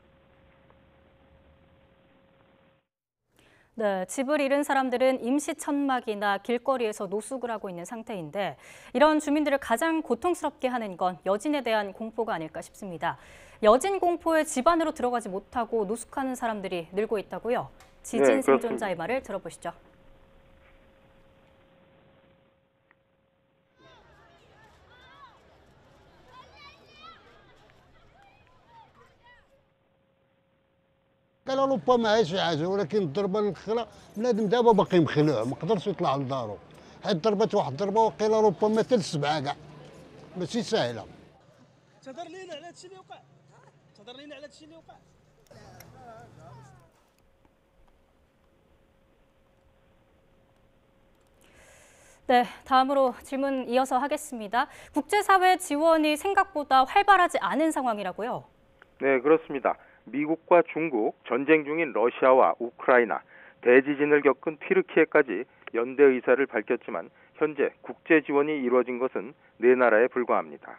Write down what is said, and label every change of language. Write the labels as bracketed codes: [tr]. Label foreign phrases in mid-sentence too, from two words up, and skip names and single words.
[ko] 네, 집을 잃은 사람들은 임시 천막이나 길거리에서 노숙을 하고 있는 상태인데 이런 주민들을 가장 고통스럽게 하는 건 여진에 대한 공포가 아닐까 싶습니다. 여진 공포에 집 안으로 들어가지 못하고 노숙하는 사람들이 늘고 있다고요? 지진 생존자의 말을 들어보시죠. [ar] قال ربما ايش حاجه ولكن الضربه الخلا بنادم دابا باقي مخلوع ما قدرش يطلع لدارو حيت ضربت واحد الضربه وقيله ربما حتى ل7 كاع ماشي ساهله تهضر لينا على هادشي اللي وقع تهضر لينا على هادشي اللي وقع [ko] 네, 다음으로 질문 이어서 하겠습니다. 국제사회 지원이 생각보다 활발하지 않은 상황이라고요? 네, 그렇습니다. 미국과 중국, 전쟁 중인 러시아와 우크라이나, 대지진을 겪은 튀르키예까지 연대 의사를 밝혔지만 현재 국제 지원이 이루어진 것은 4나라에 불과합니다.